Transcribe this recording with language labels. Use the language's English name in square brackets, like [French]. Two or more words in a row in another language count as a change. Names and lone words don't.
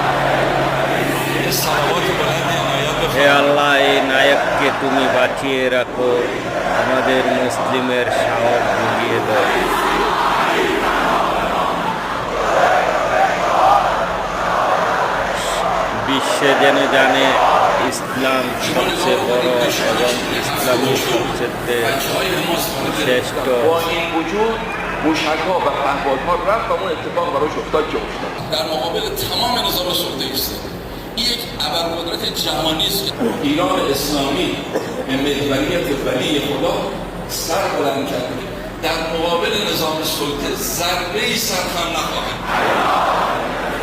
[Bangla] হে আল্লাহ, এই নায়ককে তুমি বাঁচিয়ে রাখো, আমাদের মুসলিমের সাহস জুগিয়ে দাও। বিশ্বে যেন জানে ইসলাম সবচেয়ে বড় এবং ইসলামী সবচেয়ে শ্রেষ্ঠ। [Persian] موشک‌ها و پهپادها رفت و اون اتفاق براش افتاد که افتاد. در مقابل تمام نظام سلطه ایسته. این یک ابرقدرت جهانی است که ایران اسلامی به محوریت ولی خدا سر بلند کرده در مقابل نظام سلطه ضربه‌ای سرخم نخواهد.